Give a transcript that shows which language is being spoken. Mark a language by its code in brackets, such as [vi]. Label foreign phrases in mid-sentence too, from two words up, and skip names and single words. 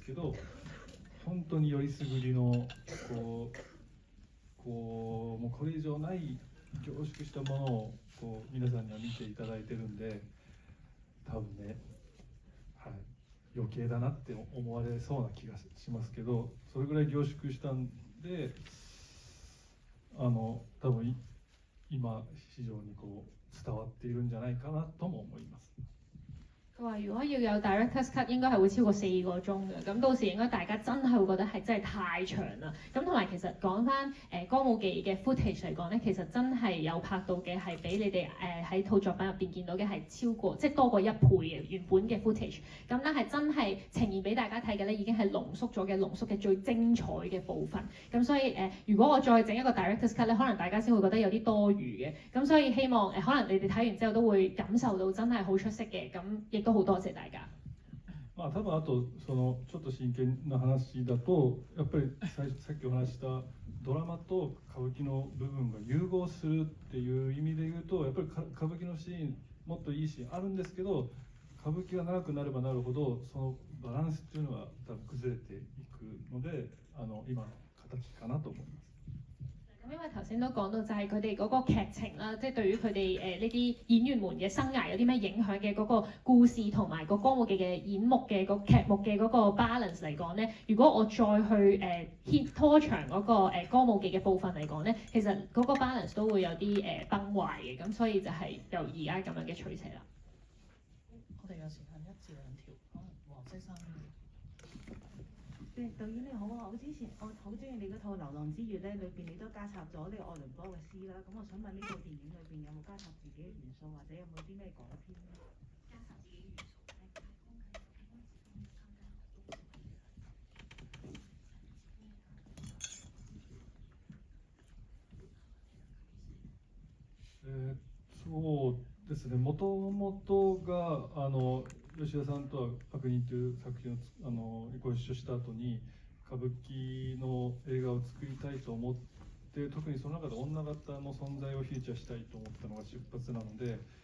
[ja] けど、本当によりすぐりのもうこれ以上ない凝縮したものをこう皆さんには見ていただいてるんで、多分ね、はい、余計だなって思われそうな気がしますけど、それぐらい凝縮したんで、多分今非常にこう伝わっているんじゃないかなとも思います。 [yue] 佢話：如果要有 [en] director's cut， [yue] 應該係會超過4個鐘嘅。咁到時應該大家真係會覺得係真係太長啦。咁同埋其實講翻歌舞伎嘅 footage 嚟講咧，其實真係有拍到嘅係比你哋喺套作品入邊見到嘅係超過即係多過1倍嘅原本嘅 footage。咁但係真係呈現俾大家睇嘅咧，已經係濃縮嘅最精彩嘅部分。咁所以如果我再整一個 [en] director's cut [yue] 咧，可能大家先會覺得有啲多餘嘅。咁所以希望可能你哋睇完之後都會感受到真係好出色嘅。咁亦都好多謝大家。 [ja] 多分あとちょっと真剣な話だと、やっぱりさっきお話したドラマと歌舞伎の部分が融合するっていう意味で言うと、やっぱり歌舞伎のシーンもっといいシーンあるんですけど、歌舞伎が長くなればなるほどそのバランスっていうのが多分崩れていくので、今の形かなと思います。 [yue] 因為頭先都講到就係佢哋嗰個劇情啦，即係對於佢哋呢啲演員們嘅生涯有啲咩影響嘅嗰個故事同埋個歌舞伎嘅演目嘅個劇目嘅嗰個 balance 嚟講咧，如果我再去拖長嗰個歌舞伎嘅部分嚟講咧，其實嗰個 balance 都會有啲崩壞嘅，咁所以就係由而家咁樣嘅取捨啦。我哋有時間1至2條，可能黃色衫。導演你好啊！我好中意你嗰套《流浪之月》咧，裏邊你都加插咗呢個愛倫坡嘅詩啦。咁我想問呢套電影裏邊有冇加插自己嘅元素，或者有冇啲咩改編咧？加插自己元素 [ja] そうですね、もともとが吉田さんとは「悪人」という作品をご一緒した後に歌舞伎の映画を作りたいと思って、特にその中で女方の存在をフィーチャーしたいと思ったのが出発なので、